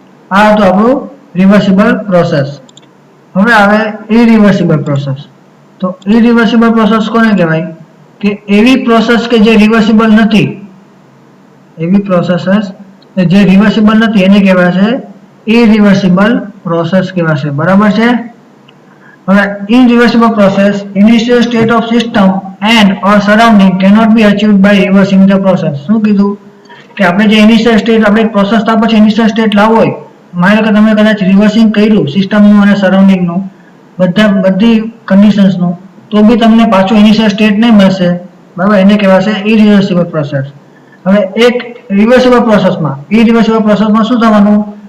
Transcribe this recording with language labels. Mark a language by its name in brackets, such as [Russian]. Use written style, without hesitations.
[Gujarati] આ હતું આપણું રિવર્સિબલ પ્રોસેસ. હવે આવે ઇરિવર્સિબલ પ્રોસેસ. તો ઇરિવર્સિબલ પ્રોસેસ કોને કહેવાય? કે એવી પ્રોસેસ કે જે રિવર્સિબલ નથી, એવી પ્રોસેસ જે રિવર્સિબલ નથી એને કહેવાશે ઇરિવર્સિબલ પ્રોસેસ કહેવાશે, બરાબર છે? હવે [English] irreversible process, initial state of system and or surrounding cannot be achieved by reversing the process. [Gujarati] શું કીધું? કે આપણે જે ઇનિશિયલ સ્ટેટ, આપણે પ્રોસેસ તો પછી ઇનિશિયલ સ્ટેટ લાવવો હોય, માની લો કે તમે કદાચ રિવર્સિંગ કર્યું સિસ્ટમનું અને સરાઉન્ડિંગનું, બધી કન્ડિશન્સનું, તો બી તમને પાછું ઇનિશિયલ સ્ટેટ નહીં મળશે, બરાબર? એને કહેવાશે ઇરિવર્સિબલ પ્રોસેસ. હવે એક રિવર્સિબલ પ્રોસેસમાં, ઇરિવર્સિબલ પ્રોસેસમાં શું થવાનું?